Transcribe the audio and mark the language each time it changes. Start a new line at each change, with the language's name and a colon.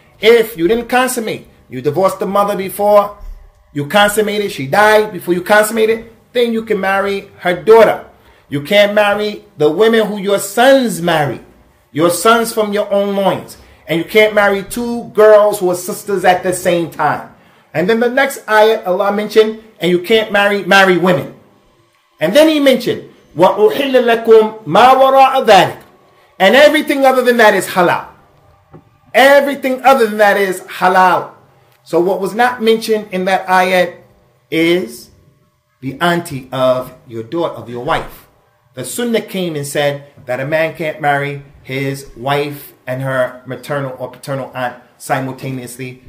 English: If you didn't consummate, you divorced the mother before you consummated, she died before you consummated, then you can marry her daughter. You can't marry the women who your sons marry, your sons from your own loins. And you can't marry two girls who are sisters at the same time. And then the next ayat Allah mentioned, and you can't marry women. And then he mentioned,
Arabic: وَأُحِلَّ لَكُمْ مَا وَرَاءَ ذَلِكَ.
English: And everything other than that is halal. Everything other than that is halal. So what was not mentioned in that ayat is the auntie of your daughter, of your wife. The Sunnah came and said that a man can't marry his wife and her maternal or paternal aunt simultaneously.